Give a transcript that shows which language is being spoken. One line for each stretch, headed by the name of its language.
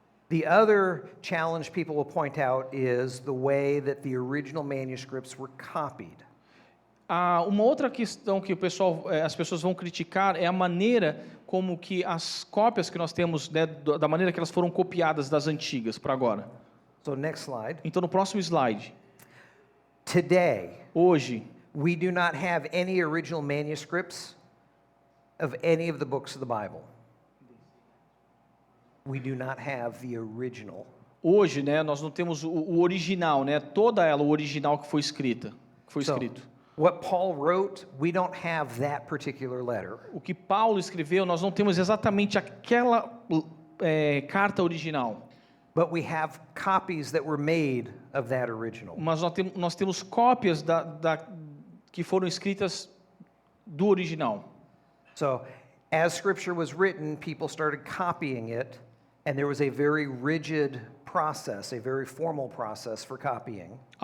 English: The other challenge people will point out is the way that the original manuscripts were copied.
Portuguese: Uma outra questão que as pessoas vão criticar é a maneira como que as cópias que nós temos, né, da maneira que elas foram copiadas das antigas para agora.
English: So next slide.
Portuguese: Então, no próximo slide.
English: Today,
Portuguese: Hoje,
English: we do not have any original manuscripts of any of the books of the Bible. We do not have the original.
Portuguese: hoje, né, nós não temos o original, né, toda ela, o original que foi escrito.
English: So, what Paul wrote, we don't have that particular letter.
Portuguese: O que Paulo escreveu, nós não temos exatamente aquela carta original.
English: But we have copies that were made of that original.
Portuguese: Mas nós temos cópias que foram escritas do original.
English: So, as Scripture was written, people started copying it, and there was a very rigid process, a very formal process for copying.